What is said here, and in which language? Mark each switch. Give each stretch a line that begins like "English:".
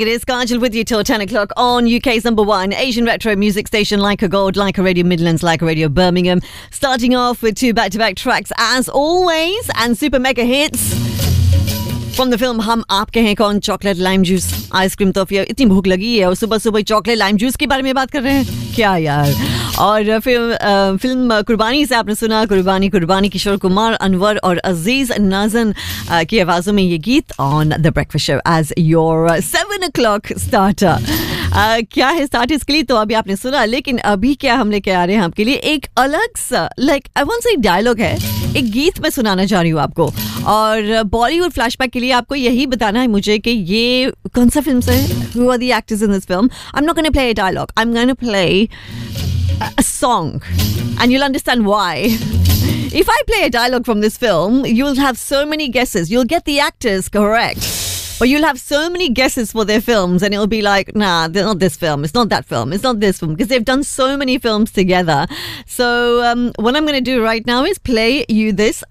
English: It is Kajal with you till 10 o'clock on UK's number one Asian retro music station, Laika Gold, Laika Radio Midlands, Laika Radio Birmingham. Starting off with two back-to-back tracks as always and super mega hits from the film Hum Aapke Hain Kaun, Chocolate Lime Juice, Ice Cream Toffee.
Hindi: Itni bhook lagi hai aur subah subah chocolate lime juice ke bare mein baat kar rahe hain. Kya yaar. और film कुर्बानी से आपने सुना कुर्बानी कुर्बानी किशोर कुमार अनवर और अजीज नाजन की आवाज़ों में ये गीत
English: On the breakfast show as your 7 o'clock starter.
Hindi: क्या है स्टार्टर्स के लिए तो अभी आपने सुना, लेकिन अभी क्या हम लेके आ रहे हैं आपके लिए एक अलग सा like I want say dialogue है, एक गीत मैं सुनाना चाह रही हूँ आपको. और बॉलीवुड फ्लैशबैक के लिए आपको यही बताना है मुझे कि ये कौन सा फिल्म से है,
English: Who are the actors in this film. I am not gonna play a dialogue, I am gonna play a song and you'll understand why. If I play a dialogue from this film, you'll have so many guesses. You'll get the actors correct, but you'll have so many guesses for their films, and it'll be like, nah, they're not this film, it's not that film, it's not this film, because they've done so many films together. So what I'm going to do right now is play you this.